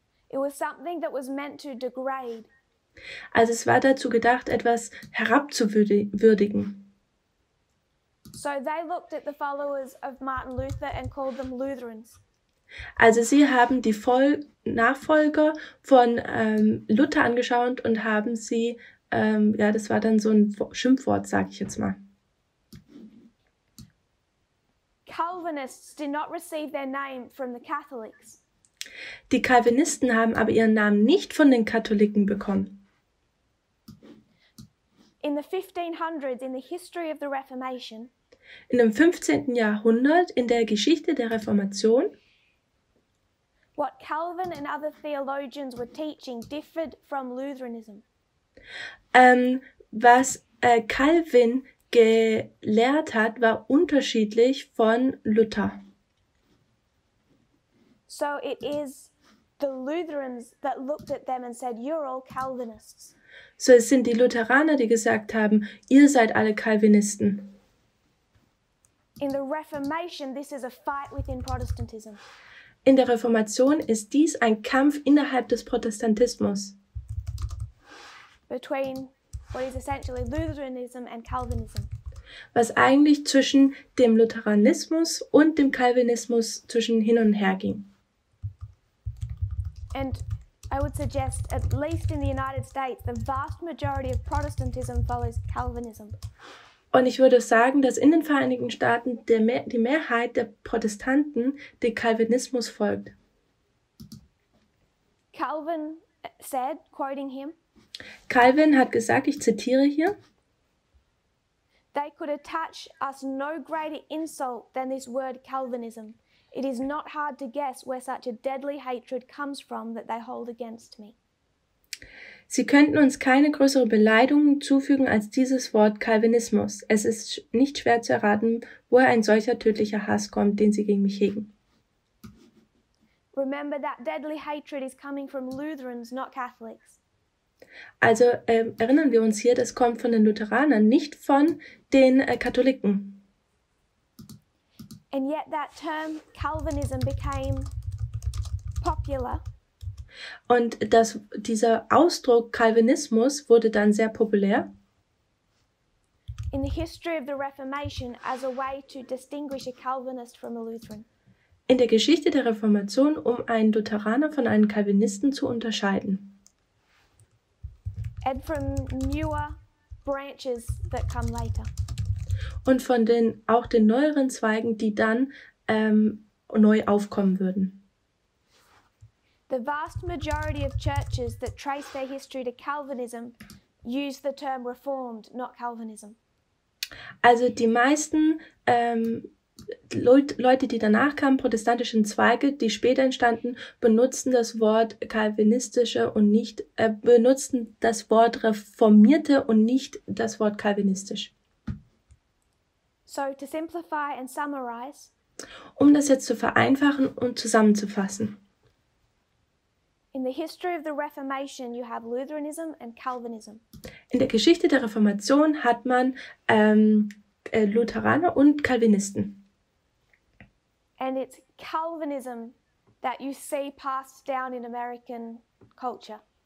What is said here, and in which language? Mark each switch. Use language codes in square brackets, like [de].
[en] It was something that was meant to degrade. [de] Also es war dazu gedacht, etwas herabzuwürdigen. [en] So they looked at the followers of Martin Luther and called them Lutherans. [de] Also sie haben die Nachfolger von Luther angeschaut und haben sie, das war dann so ein Schimpfwort, sage ich jetzt mal. [en] Calvinists did not receive their name from the Catholics. [de] Die Calvinisten haben aber ihren Namen nicht von den Katholiken bekommen. [en] In the 1500s, in the history of the Reformation, [de] in dem 15. Jahrhundert, in der Geschichte der Reformation, [en] what Calvin and other theologians were teaching differed from Lutheranism. [de] Was Calvin gelehrt hat, war unterschiedlich von Luther. [en] So it is the Lutherans that looked at them and said, "You're all Calvinists." [de] So es sind die Lutheraner, die gesagt haben, ihr seid alle Calvinisten. [en] In the Reformation, this is a fight within Protestantism. [de] In der Reformation ist dies ein Kampf innerhalb des Protestantismus. [en] Between what is essentially Lutheranism and Calvinism. [de] Was eigentlich zwischen dem Lutheranismus und dem Calvinismus zwischen hin und her ging. [en] And I would suggest, at least in the United States, the vast majority of Protestantism follows Calvinism. [de] Und ich würde sagen, dass in den Vereinigten Staaten die Mehrheit der Protestanten dem Calvinismus folgt. [en] Calvin said, quoting him, [de] Calvin hat gesagt, ich zitiere hier, [en] "They could attach us no greater insult than this word Calvinism. It is not hard to guess where such a deadly hatred comes from that they hold against me." [de] Sie könnten uns keine größere Beleidigung zufügen als dieses Wort Calvinismus. Es ist nicht schwer zu erraten, woher ein solcher tödlicher Hass kommt, den sie gegen mich hegen. [en] Remember that deadly hatred is coming from Lutherans, not Catholics. [de] Also erinnern wir uns hier, das kommt von den Lutheranern, nicht von den Katholiken. [en] And yet that term Calvinism became popular. [de] Und dieser Ausdruck Calvinismus wurde dann sehr populär [en] In the history of the Reformation as a way to distinguish a Calvinist from a Lutheran. [de] in der Geschichte der Reformation, um einen Lutheraner von einem Calvinisten zu unterscheiden. [en] And from newer branches that come later. [de] Und von auch den neueren Zweigen, die dann neu aufkommen würden. [en] The vast majority of churches that trace their history to Calvinism use the term Reformed, not Calvinism. [de] Also die meisten Leute, die danach kamen, protestantischen Zweige, die später entstanden, benutzten das Wort Calvinistische und nicht, benutzten das Wort Reformierte und nicht das Wort Calvinistisch. [en] So to simplify and summarize, [de] Um das jetzt zu vereinfachen und zusammenzufassen. [en] in the history of the Reformation you have Lutheranism and Calvinism. [de] In der Geschichte der Reformation hat man Lutheraner und Calvinisten. [en] And it's Calvinism that you see passed down in American culture.